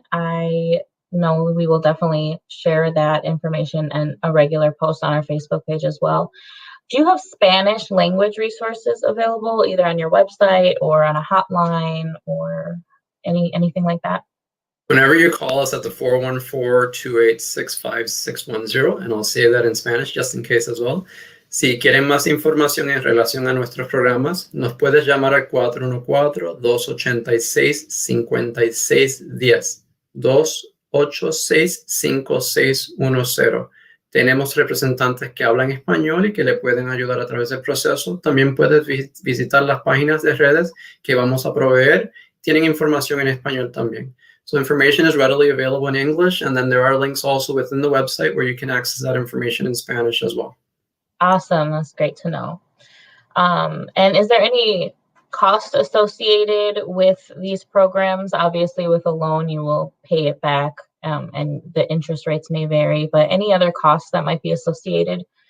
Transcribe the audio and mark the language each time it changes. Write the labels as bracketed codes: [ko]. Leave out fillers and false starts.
[en] I know we will definitely share that information and a regular post on our Facebook page as well. Do you have Spanish language resources available either on your website or on a hotline or anything like that? Whenever you call us at the 414-286-5610, and I'll say that in Spanish just in case as well. [es] Si quieren más información en relación a nuestros programas, nos puedes llamar al 414-286-5610. 286-5610. Tenemos representantes que hablan español y que le pueden ayudar a través del proceso. También puedes visitar las páginas de redes que vamos a proveer. Tienen información en español también. [en] So information is readily available in English, and then there are links also within the website where you can access that information in Spanish as well. Awesome. That's great to know. And is there any cost associated with these programs? Obviously, with a loan, you will pay it back. And the interest rates may vary, but any other costs that might be associated?